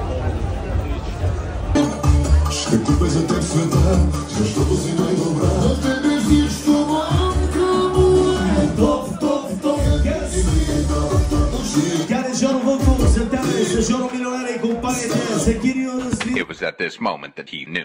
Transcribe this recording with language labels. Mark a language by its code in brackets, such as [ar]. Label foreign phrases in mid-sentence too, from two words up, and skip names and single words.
[bg] Ще купя за теб света, защото си най-добра. За тебе всичко мамка му е топ. Care Жоро Вълков за тебе, за Жоро Милионера и компанията, за Кирил Разли. [en] It was at this moment that he knew.